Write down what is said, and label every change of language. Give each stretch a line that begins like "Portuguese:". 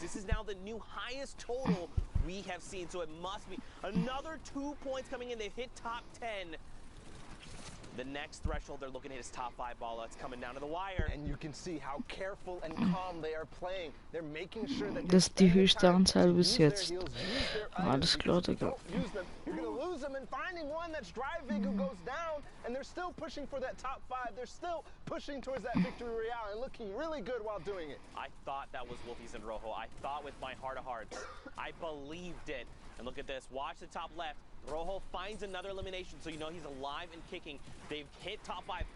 English: This is now the new highest total we have seen. So it must be another 2 points coming in. They've hit top 10. The next threshold they're looking at is top 5 ball. It's coming down to the wire. And you can see how careful and calm they are playing. They're making sure that
German: das ist die höchste Anzahl bis jetzt. Alles klar, Digga.
English: You're gonna lose them and finding one that's driving who goes down, and they're still pushing for that top 5. They're still pushing towards that victory royale and looking really good while doing it. I thought that was Wolfies and Rojo. I thought with my heart of hearts. I believed it. And look at this. Watch the top left. Rojo finds another elimination, so you know he's alive and kicking. They've hit top 5.